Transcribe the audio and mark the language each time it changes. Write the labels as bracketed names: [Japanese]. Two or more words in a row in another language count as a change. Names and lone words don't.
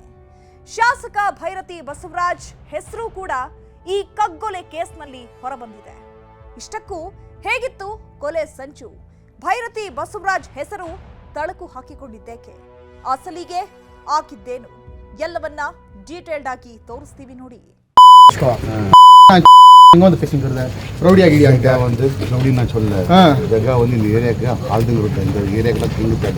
[Kannada] ಶಾಸಕ ಭೈರತಿ ಬಸವರಾಜ್ ಹೆಸರು ಕೂಡ ಈ ಕಗ್ಗೊಲೆ ಕೇಸ್ನಲ್ಲಿ ಹೊರಬಂದಿದೆ. ಇಷ್ಟಕ್ಕೂ ಹೇಗಿತ್ತು ಕೊಲೆ ಸಂಚು? ಭೈರತಿ ಬಸವರಾಜ್ ಹೆಸರು ತಳಕು ಹಾಕಿಕೊಂಡಿದ್ದೇಕೆ? ಅಸಲಿಗೆ ಆಗಿದ್ದೇನು? ಎಲ್ಲವನ್ನ ಡೀಟೇಲ್ಡ್ ಆಗಿ ತೋರಿಸ್ತೀವಿ ನೋಡಿ. [Tamil] ரவுடி ஆகிடியா வந்து ரவுடி நான் சொல்ல ஜகா வந்து இந்த ஏரியாக்கு ஆளுங்க இருக்கு இந்த ஏரியாக்குலாம் கிங்கு ஜகா